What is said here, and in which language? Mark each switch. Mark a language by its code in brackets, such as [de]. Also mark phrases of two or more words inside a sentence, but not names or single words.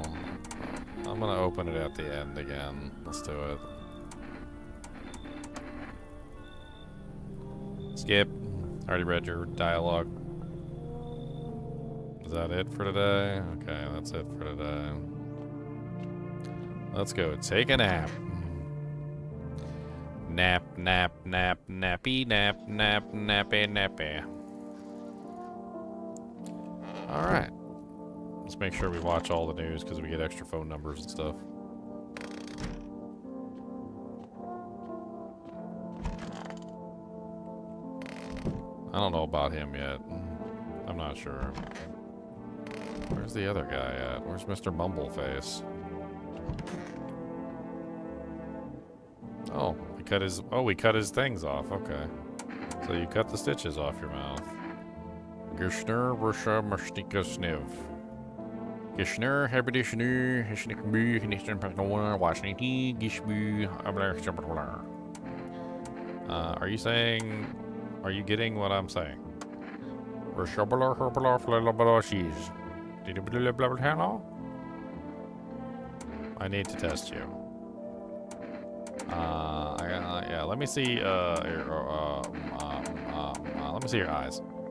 [en] I'm gonna open it at the end again. Let's do it. Skip. Already read your dialogue. Is that it for today? Okay, that's it for today. Let's go take a nap. Nap, nap, nap, nappy, nap, nap, nappy, nappy. Alright. Let's make sure we watch all the news because we get extra phone numbers and stuff. I don't know about him yet. I'm not sure. Where's the other guy at? Where's Mr. Mumbleface? Oh, we cut his things off. Okay. So you cut the stitches off your mouth. Gishner Rusha Mashtika Sniv. Gishner Habitishner Hishnikbu Hinishan Paknoa Washington Gishbu Abler. Are you saying, are you getting what I'm saying? Rushabala Herbala Flalabala Cheese. Did you blah blah blah? I need to test you. Yeah, let me see, let me see your eyes.